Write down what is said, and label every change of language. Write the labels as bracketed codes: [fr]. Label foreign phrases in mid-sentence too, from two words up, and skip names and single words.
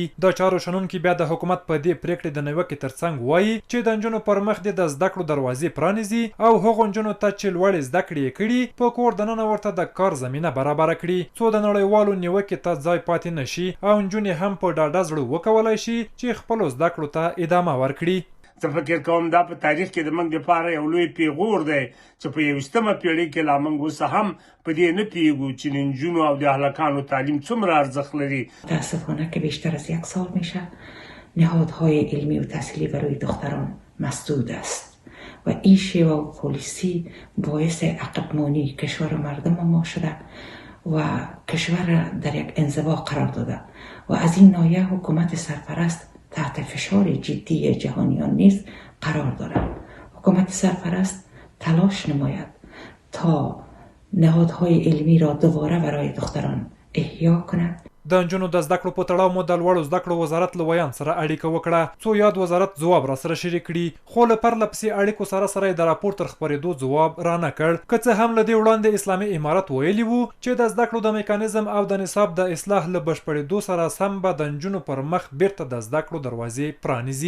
[ps] د چارو شنونکي بیا د حکومت په دې پریکړې د نیوکې ترڅنګ وایي چې د نجونو پر مخ د زده کړو دروازې پرانیزي او هغو نجونو ته چې لوړې زده کړې یې کړي په کور دننه ورته د کار زمینه برابره کړي څو د نړیوالو نیوکې ته ځای پاتې نشي او نجونې هم په ډاډه زړه وکولای شي چې خپلو زده کړو ته ادامه ورکړي. زه فکر کوم دا په تاریخ کې د موږ لپاره یو لوی پیغور دی چې په 21مه پیړۍ کې لا موږ اوس هم په دې نه پوهیږو چې د نجونو او د هلکانو تعلیم څومره ارزښت لري. [fa] متاسفانه که بیشتر از 1 سال میشه نهادهای علمی و تحصیلی برای دختران مسدود است و این شیوه و پالیسی باعث عقبمانی کشور مردم ما شده و کشور در یک انزوا قرار داده و از این ناحیه حکومت سرپرست تحت فشار جدی جهانیان نیز قرار دارد. حکومت سرپرست تلاش نماید تا نهادهای علمی را دوباره برای دختران احیا کند. [ps] د نجونو د زده کړو په تړاو مو د لوړو زده کړو وزارت له ویان سره اړیکه وکړه څو یاد وزارت ځواب را سره شریک کړي خو له پرله پسې اړیکو سره د راپور تر خپرېدو ځواب را نه کړ. که څه هم له دې وړاندې اسلامي امارت ویلي وو چې د زده کړو د میکانیزم او د نصاب د اصلاح له بشپړېدو سره سم به د نجونو پر مخ بیرته د زده کړو دروازې پرانیزي.